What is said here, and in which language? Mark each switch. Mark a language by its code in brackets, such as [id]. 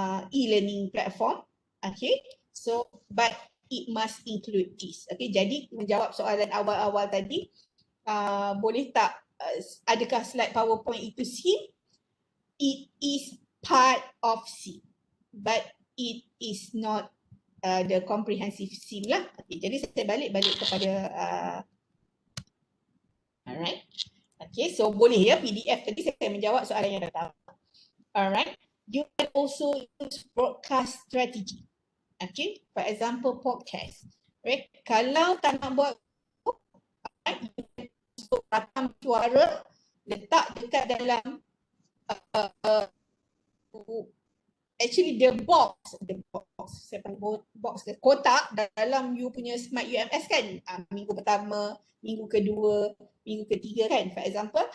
[en] e-learning platform. Okay, so but it must include this. [ms] Okay, jadi menjawab soalan awal-awal tadi, boleh tak adakah slide PowerPoint itu SIM? [en] It is part of SIM, but it is not the comprehensive SIM lah. [ms] Okay, jadi saya balik kepada alright. Okay, so boleh ya PDF tadi saya menjawab soalan yang pertama. [en] Alright, you can also use broadcast strategy. Okay, for example podcast. Right, [ms] kalau tak nak buat, [en] you can also [ms] rakam suara, letak dekat dalam [en] actually the box, [ms] saya panggil box, kotak dalam you punya Smart UMS kan, minggu pertama, minggu kedua, minggu ketiga kan, [en] for example.